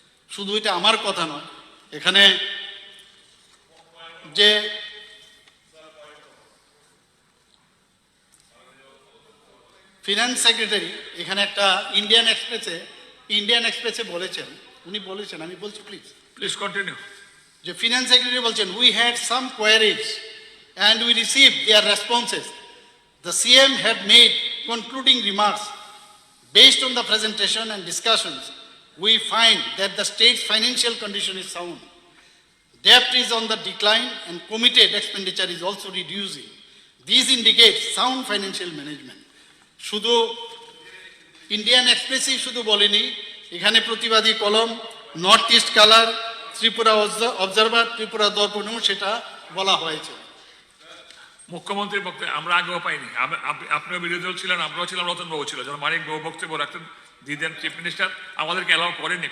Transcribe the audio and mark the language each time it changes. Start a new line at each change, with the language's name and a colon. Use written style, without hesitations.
Bangla: শুধু এটা আমার কথা নয়, এখানে যে ফিনান্স সেক্রেটারি এখানে একটা ইন্ডিয়ান এক্সপ্রেসে বলেছেন, উনি বলেছেন, আমি বলছি প্লিজ, প্লিজ কন্টিনিউ। যে ফিনান্স সেক্রেটারি বলছেন,
English: We had some queries and we received their responses. The CM had made concluding remarks. Based on the presentation and discussions, we find that the state's financial condition is sound. Debt is on the decline and committed expenditure is also reducing. These indicate sound financial management.
Bangla: শুধু Indian এক্সপ্রেসই শুধু বলেনি, এখানে প্রতিবাদী কলম, north east colour, Tripura observer, Tripura দর্পণেও সেটা বলা হয়েছে। মুখ্যমন্ত্রীর বক্তব্য আমরা আগেও পাইনি। আপনিও বিরোধী দল ছিলেন, আমরাও ছিলাম, রতনবাবু ছিল, যখন মানিক বাবু বক্তব্য রাখতেন দিতেন চিফ মিনিস্টার, আমাদেরকে অ্যালাউ করেনি।